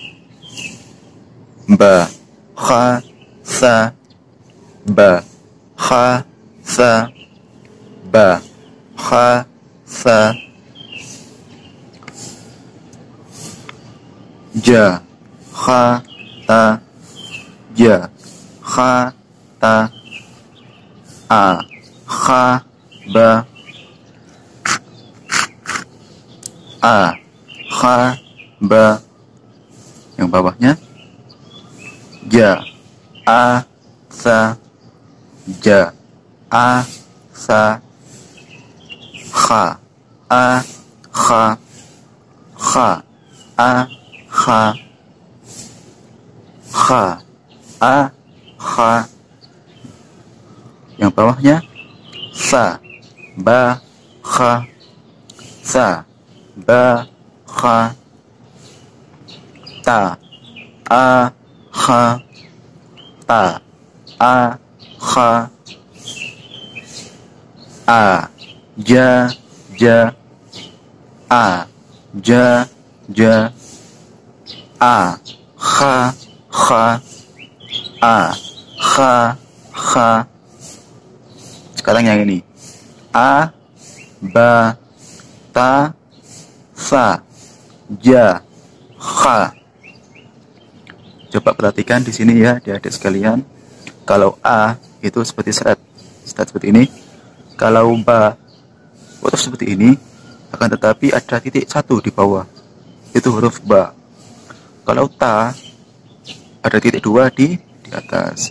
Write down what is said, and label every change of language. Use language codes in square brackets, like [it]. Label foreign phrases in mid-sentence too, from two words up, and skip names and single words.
[ar] ba ha sa, ba ha sa, ba ha sa, ja ha ta, ja ha ta, a ha ba, a kha, ba. [id] Yang bawahnya ja, a, sa, ja, a, sa, [ar] kha, a, kha, kha, a, kha, kha, a, kha. [id] Yang bawahnya sa, ba, kha, sa, ba, [ar] kha, ta, a, kha, ta, a, kha, a, ja, ja, a, ja, ja, a, kha, kha, a, kha, kha. [id] Sekarang yang ini a, ba, ta, sa, ja, [ar] kha. [id] Coba perhatikan di sini ya, adik-adik sekalian. Kalau a itu seperti seret seperti ini. Kalau ba huruf seperti ini, akan tetapi ada titik satu di bawah. Itu huruf ba. Kalau ta ada titik dua di atas.